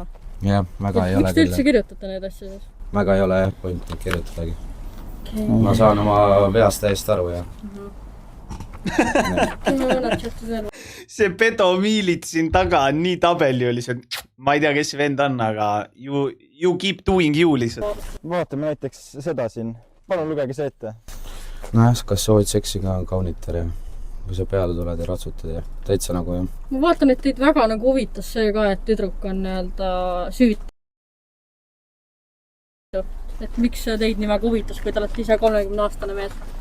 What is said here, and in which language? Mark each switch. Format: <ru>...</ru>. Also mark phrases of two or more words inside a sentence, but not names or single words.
<et>Jah, väga ei ole miks te üldse kirjutate neid asju siis? Väga ei ole jah, point kirjutadagi. Ma saan oma veast täiesti aru, jah. See pedomiilit siin taga on nii tabeli oli see, ma ei tea, kes see vend on, aga</et> <en>you keep doing you</en> <et>lihtsalt. Vaatame näiteks seda siin. Palun lugege see ette. No jah, kas soovid seksiga kaunitar ja kui sa peale tuled ja ratsutad ja täitsa nagu jah. Ma vaatan, et teid väga nagu huvitas see ka, et tüdruk on nii-öelda süüt. Et miks teid nii väga huvitas, kui te olete ise 30-aastane mees?</et>